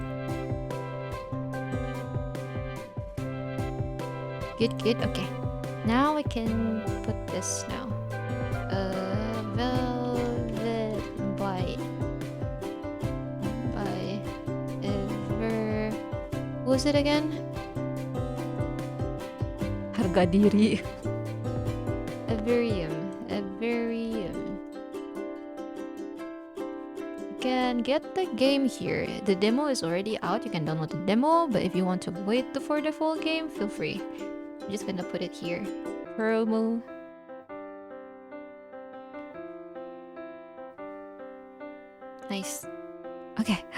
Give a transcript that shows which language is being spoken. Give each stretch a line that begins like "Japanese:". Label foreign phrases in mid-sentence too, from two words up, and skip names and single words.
English: Good. Okay. Now I can put this now. Velvet by Ever... Who was it again? Harga diri. Everium. You can get the game here. The demo is already out. You can download the demo, but if you want to wait for the full game, feel free. I'm just gonna put it here. Promo. Nice. Okay.